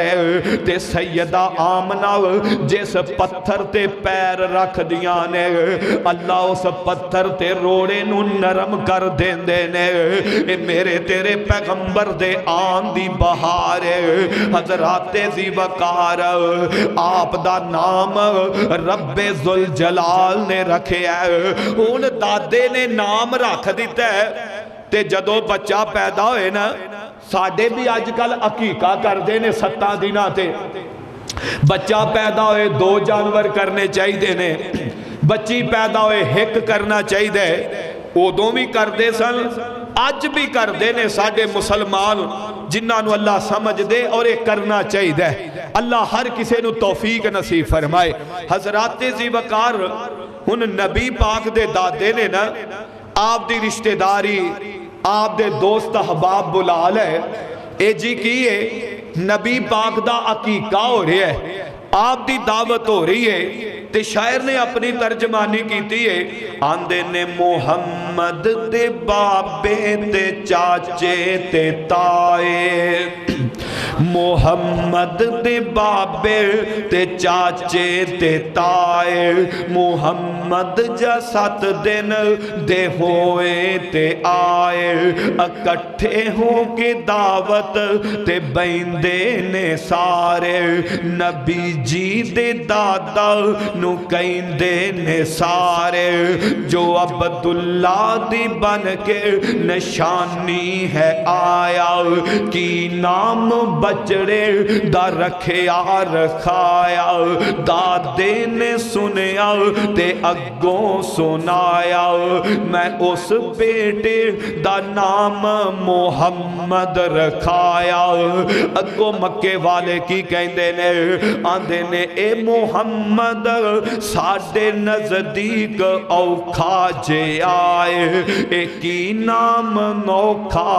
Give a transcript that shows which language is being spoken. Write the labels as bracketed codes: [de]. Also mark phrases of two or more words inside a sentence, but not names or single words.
[pa] ہے تے سیدہ آمنہ جس پتھر تے پیر رکھ دیاں نے اللہ اس پتھر تے روڑے نو نرم کر دین دے نے اے میرے تیرے پیغمبر دے آن دی بہار حضرات ذی وقار آپ دا نام رب ذوالجلال نے رکھے ہے ان دادے نے نام رکھ دیتا ہے تے جدو بچہ پیدا ہوئے نا ساڑھے بھی آج کل عقیقہ کر دینے 7 دنہ تے بچہ پیدا ہوئے 2 جانور کرنے چاہی دینے بچی پیدا ہوئے ہک کرنا چاہی دے ادوں بھی کر دے سن آج بھی کر دینے ساڑھے مسلمان جنہاں نو اللہ سمجھ دے اور ایک کرنا چاہی دے اللہ ہر کسے نو توفیق نصیب فرمائے حضرات ذی وقار ان نبی پاک دے دادے نے نا آپ دی رشتہ داری آپ دے دوست احباب بلا لے اے جی کیے نبی پاک دا عقیقہ ہو رہی ہے آپ دی دعوت ہو رہی ہے تے شاعر نے اپنی ترجمانی کیتی ہے آندے نے محمد دے بابے تے چاچے تے تائے محمد دے بابے تے چاچے تے تائے محمد جا 7 دن دے ہوئے تے آئے اکٹھے ہو کے دعوت تے بیندے نے سارے نبی جی دے دادا نو کہندے نے سارے جو عبداللہ دی بن کے نشانی ہے آیا کی نام بچڑے دا رکھیا رکھایا دادے نے سنیا تے اگوں سنایا میں اس بیٹے دا نام محمد رکھایا اگوں مکے والے کی کہندے نے آندے نے اے محمد ساڑھے نزدیک اوکھا جے آئے اے کی نام نوکھا